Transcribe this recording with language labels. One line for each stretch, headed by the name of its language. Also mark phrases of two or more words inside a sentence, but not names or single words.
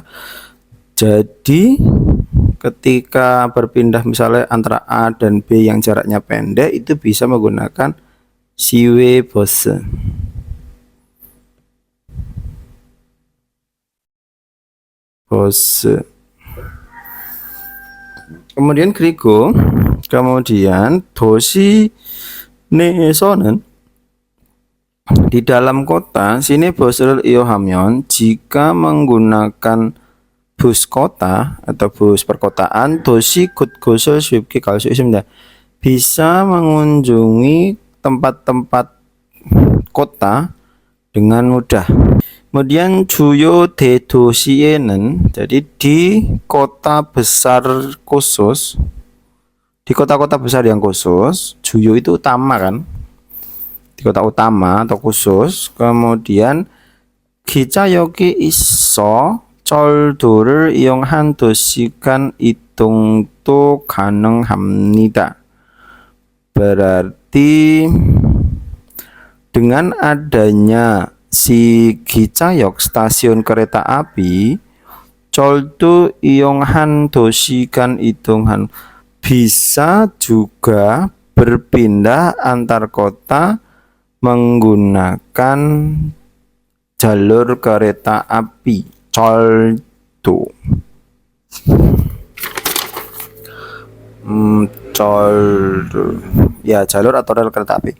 Indonesian: Jadi ketika berpindah misalnya antara A dan B yang jaraknya pendek, itu bisa menggunakan
Korean: 시외 버스.
Indonesian: Kemudian 그리고 kemudian
Korean: 도시 내에서는
Indonesian: di dalam kota sini
Korean: bus를 이용하면
Indonesian: jika menggunakan bus kota atau bus perkotaan
Korean: 도시 곳곳을 쉽게 갈 수 있습니다.
Indonesian: bisa mengunjungi tempat-tempat kota dengan mudah. Kemudian
Korean: 주요 대도시에는
Indonesian: jadi di kota besar khusus, di kota-kota besar yang khusus, 주요 itu utama kan, di kota utama atau khusus.
Korean: kemudian 기차역이 있어 철도를 이용한 도시간 이동도 가능합니다.
Indonesian: Berarti dengan adanya si 기차역 stasiun kereta api,
Korean: 철도 이용한 도시간 이동한
Indonesian: bisa juga berpindah antar kota menggunakan jalur kereta api. 철도 ya jalur atau rel kereta api.